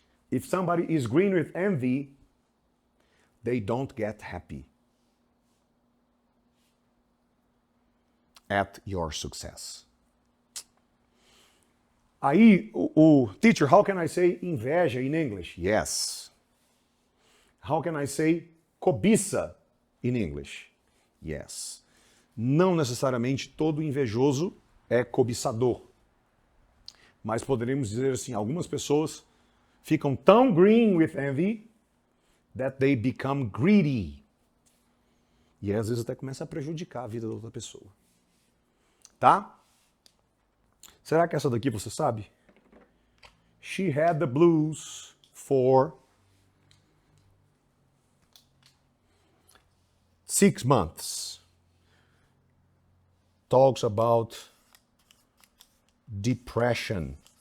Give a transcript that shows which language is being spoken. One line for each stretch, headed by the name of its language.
English: If somebody is green with envy, they don't get happy at your success. Aí, teacher, how can I say inveja in English? Yes. How can I say cobiça in English? Yes.
Portuguese: Não necessariamente todo invejoso é cobiçador. Mas poderíamos dizer assim, algumas pessoas ficam tão
English: green with envy that they become greedy.
Portuguese: E às vezes até começa a prejudicar a vida da outra pessoa. Tá? Será que essa daqui você sabe?
English: She had the blues for 6 months. Talks about depression.